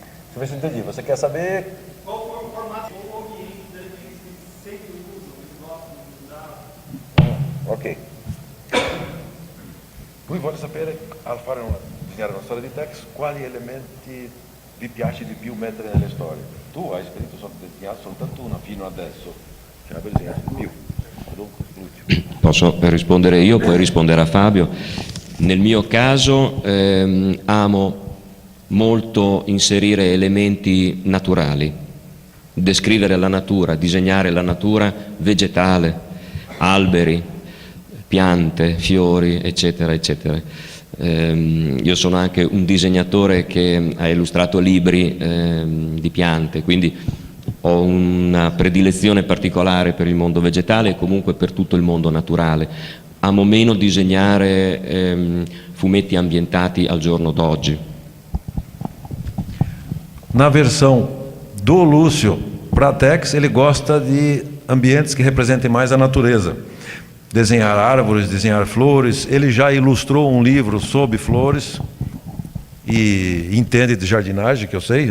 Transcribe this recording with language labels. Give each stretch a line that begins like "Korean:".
Portuguese: Deixa eu ver se eu entendi. Você quer saber qual foi o formato ou o ambiente que eles sempre usam, eles gostam de usar? Ok.
Italian: Voi voglio sapere, al disegnare una storia di Tex, quali elementi vi piace di più mettere nelle storie? Tu hai disegnato soltanto una fino adesso, ce ne avevi disegnato di più. Posso rispondere io, poi risponderà Fabio. Nel mio caso amo molto inserire elementi naturali, descrivere la natura, disegnare la natura vegetale, alberi, piante, fiori, eccetera, eccetera. Io sono anche un disegnatore che ha illustrato libri di piante, quindi ho una predilezione particolare per il mondo vegetale e comunque per tutto il mondo naturale. Amo meno disegnare fumetti ambientati al giorno d'oggi.
Portuguese: Na versão do Lúcio para Tex, ele gosta de ambientes que representem mais a natureza. Desenhar árvores, desenhar flores. Ele já ilustrou um livro sobre flores e entende de jardinagem, que eu sei.